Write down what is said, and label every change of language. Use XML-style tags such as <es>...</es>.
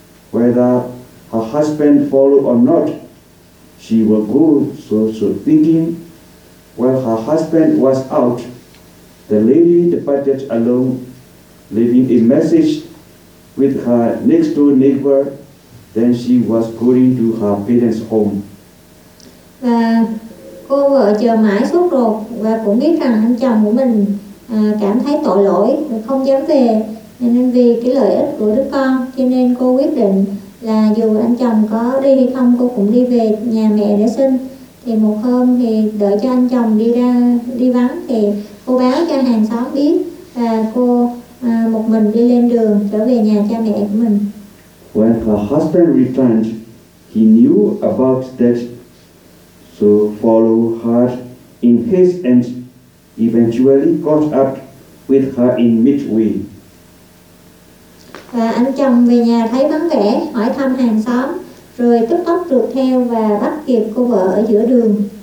<en>Whether her husband follow or not, she will go. So thinking while her husband was out, the lady departed alone, leaving a message with her next door neighbor Then she was going to her parents' home.</en> <vi>Và cô vợ chờ mãi sốt ruột và cũng biết rằng anh chồng của mình cảm thấy tội lỗi và không dám về. Nên vì cái lợi ích của đứa con, cho nên cô quyết định là dù anh chồng có đi hay không, cô cũng đi về nhà mẹ để sinh. Thì một hôm thì đợi cho anh chồng đi ra đi vắng thì cô báo cho hàng xóm biết và cô một mình đi lên đường trở về nhà cha mẹ của mình.</vi> <en>When her husband returned, he knew about that, so followed her in his and eventually caught up with her in midway.</en> <vi>Và anh chồng về nhà thấy vắng vẻ, hỏi thăm hàng xóm, rồi tức tốc rượt theo và bắt kịp cô vợ ở giữa đường.</vi>